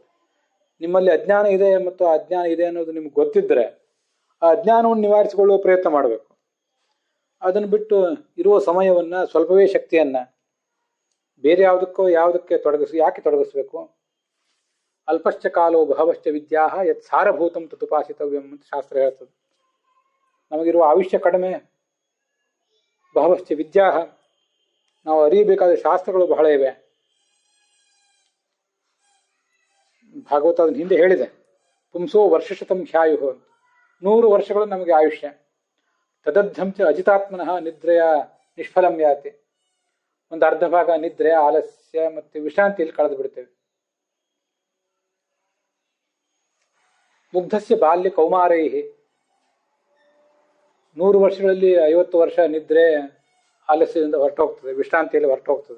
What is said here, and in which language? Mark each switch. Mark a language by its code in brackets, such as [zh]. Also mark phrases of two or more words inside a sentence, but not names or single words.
[kn] ನಿಮ್ಮಲ್ಲಿ ಅಜ್ಞಾನ ಇದೆ ಮತ್ತು ಆ ಅಜ್ಞಾನ ಇದೆ ಅನ್ನೋದು ನಿಮ್ಗೆ ಗೊತ್ತಿದ್ರೆ ಆ ಅಜ್ಞಾನವನ್ನು ನಿವಾರಿಸಿಕೊಳ್ಳುವ ಪ್ರಯತ್ನ ಮಾಡಬೇಕು. ಅದನ್ನು ಬಿಟ್ಟು ಇರುವ ಸಮಯವನ್ನ, ಸ್ವಲ್ಪವೇ ಶಕ್ತಿಯನ್ನ ಬೇರೆ ಯಾವುದಕ್ಕೆ ಯಾಕೆ ತೊಡಗಿಸ್ಬೇಕು? [sa] ಅಲ್ಪಶ್ಚ ಕಾಲೋ ಬಹವಶ್ಚ ವಿದ್ಯಾ ಯತ್ ಸಾರಭೂತಂ ತದುಪಾಸಿತವ್ಯಂ [kn] ಅಂತ ಶಾಸ್ತ್ರ ಹೇಳ್ತದೆ. ನಮಗಿರುವ ಆಯುಷ್ಯ ಕಡಿಮೆ, [sa] ಬಹವಶ್ಚ ವಿದ್ಯಾ, [kn] ನಾವು ಅರಿಯಬೇಕಾದ ಶಾಸ್ತ್ರಗಳು ಬಹಳ ಇವೆ. ಭಾಗವತ ಅದನ್ನ ಹಿಂದೆ ಹೇಳಿದೆ, [sa] ಪುಂಸೋ ವರ್ಷಶತಂ ಹ್ಯಾಯು [kn] ಅಂತ. 100 ವರ್ಷಗಳು ನಮಗೆ ಆಯುಷ್ಯ. [sa] ತದಧ್ಯಂಚ ಅಜಿತಾತ್ಮನಃ ನಿದ್ರೆಯ ನಿಷ್ಫಲಂ ಯಾತಿ. [kn] ಒಂದು ಅರ್ಧ ಭಾಗ ನಿದ್ರೆ, ಆಲಸ್ಯ ಮತ್ತು ವಿಶ್ರಾಂತಿಯಲ್ಲಿ ಕಳೆದು ಬಿಡ್ತೇವೆ. [sa] ಮುಗ್ಧಸ್ಯ ಬಾಲ್ಯ ಕೌಮಾರೈಹಿ. [kn] 100 ವರ್ಷಗಳಲ್ಲಿ 50 ವರ್ಷ ನಿದ್ರೆ ಆಲಸ್ಯದಿಂದ ಹೊರಟು ಹೋಗ್ತದೆ, ವಿಶ್ರಾಂತಿಯಲ್ಲಿ ಹೊರಟು ಹೋಗ್ತದೆ.